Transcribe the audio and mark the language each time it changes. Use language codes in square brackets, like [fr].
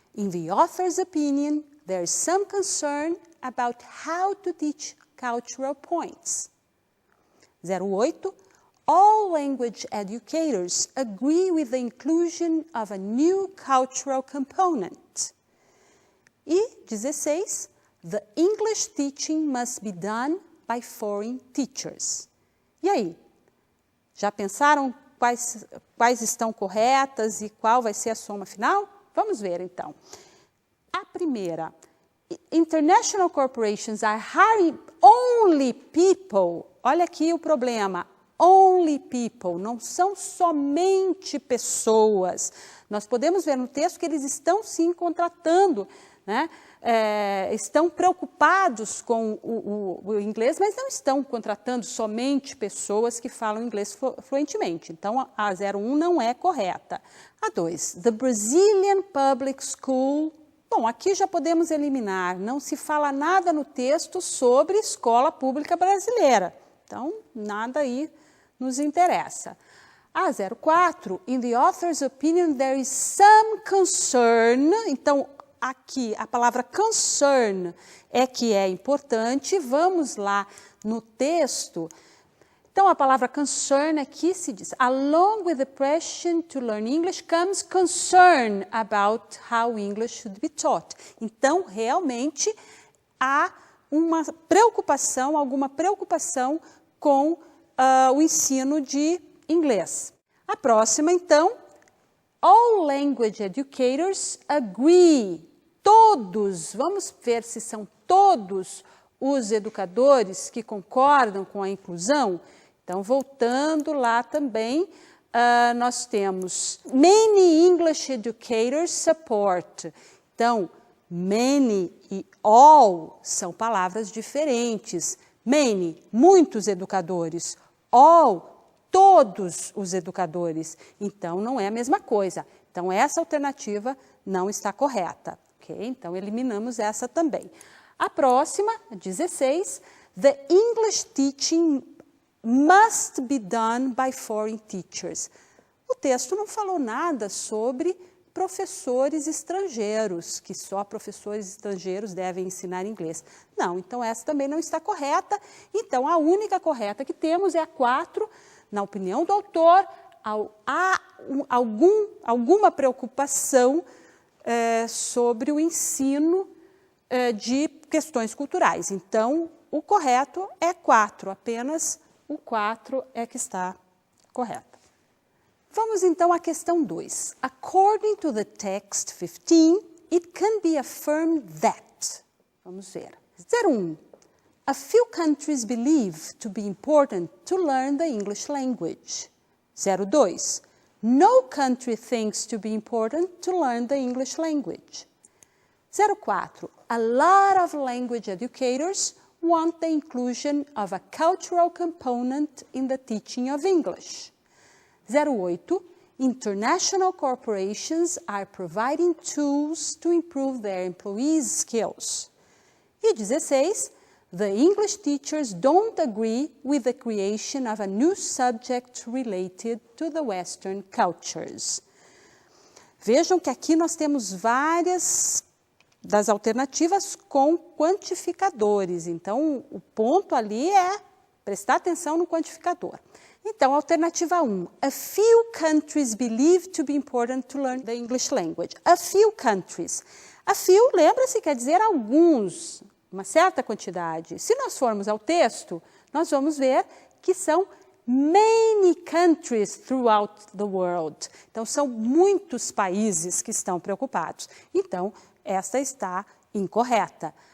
[en] In the author's opinion, there is some concern about how to teach cultural points. 08. All language educators agree with the inclusion of a new cultural component. E 16. The English teaching must be done by foreign teachers. [pt] E aí? Já pensaram quais estão corretas e qual vai ser a soma final? Vamos ver, então. A primeira. [en] International corporations are hiring only people. [pt] Olha aqui o problema. [en] Only people, [pt] não são somente pessoas. Nós podemos ver no texto que eles estão sim contratando, né? Estão preocupados com o inglês, mas não estão contratando somente pessoas que falam inglês fluentemente. Então, a 01 não é correta. [en] A 2, the Brazilian Public School. [pt] Bom, aqui já podemos eliminar, não se fala nada no texto sobre escola pública brasileira. Então, nada aí nos interessa. [en] A 04, in the author's opinion, there is some concern. [pt] Então, aqui a palavra concern é que é importante. Vamos lá no texto. Então, a palavra concern aqui se diz, [en] along with the pressure to learn English comes concern about how English should be taught. [pt] Então, realmente, há alguma preocupação com o ensino de inglês. A próxima, então, [en] all language educators agree. [pt] Todos, vamos ver se são todos os educadores que concordam com a inclusão. Então, voltando lá também, nós temos [en] many English educators support. [pt] Então, many e all são palavras diferentes. Many, muitos educadores. All, todos os educadores. Então, não é a mesma coisa. Então, essa alternativa não está correta. Okay? Então, eliminamos essa também. A próxima, 16. [en] The English teaching must be done by foreign teachers. [pt] O texto não falou nada sobre professores estrangeiros, que só professores estrangeiros devem ensinar inglês. Não, então essa também não está correta. Então, a única correta que temos é a 4. Na opinião do autor, há alguma preocupação sobre o ensino de questões culturais. Então, o correto é 4, apenas o 4 é que está correto. Vamos então à questão 2. [en] According to the text 15, it can be affirmed that. [pt] Vamos ver. [en] 01. A few countries believe to be important to learn the English language. 02. No country thinks to be important to learn the English language. 04. A lot of language educators want the inclusion of a cultural component in the teaching of English. 08. International corporations are providing tools to improve their employees' skills. E 16. The English teachers don't agree with the creation of a new subject related to the Western cultures. [pt] Vejam que aqui nós temos várias das alternativas com quantificadores. Então, o ponto ali é prestar atenção no quantificador. Então, alternativa 1. [en] A few countries believe to be important to learn the English language. A few countries. [pt] A few, lembra-se, quer dizer alguns, uma certa quantidade. Se nós formos ao texto, nós vamos ver que são [en] many countries throughout the world. [pt] Então, são muitos países que estão preocupados. Então, esta está incorreta.